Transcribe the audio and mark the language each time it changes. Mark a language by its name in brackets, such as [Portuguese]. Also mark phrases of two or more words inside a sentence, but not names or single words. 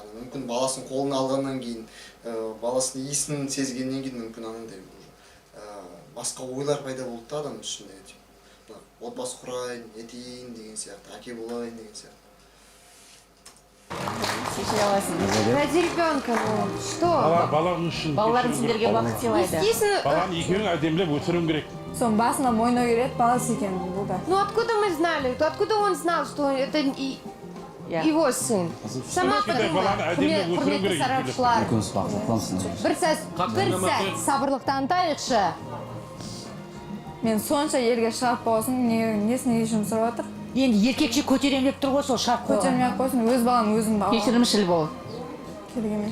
[Kazakh] Мүмкін баласын қолына алғаннан кейін, баласын иісін сезгеннен кейін мүмкін анандай басқа ойлар пайда болды да адамның ішінде. Отбасы құрайын, етейін деген сияқты, әке болайын деген сияқты. Кешіре аласың. [Russian] Ради ребенка, ну, что? [Kazakh] Балаң үшін. Балаларың сендерге бақыт сыйлайды. Естественно. Баланы екеуің әдемілеп өсіруің керек. Соның басына мойнау керек, баласы екен бұл да. [Russian] Ну откуда мы знали? Откуда он знал, что это его сын? Сама подумай. [Kazakh] Құрметті сарапшылар. Бір сәт сабырлық танытайықшы. Мен сонша елге шығарып қойсын, несіне жұмсап жатыр? Енді еркекше көтеремелеп тұр ғой сол шығарып қойған. Көтермей қойсын, өз балам өзім баға. Кешірімшіл бол. Керек емес.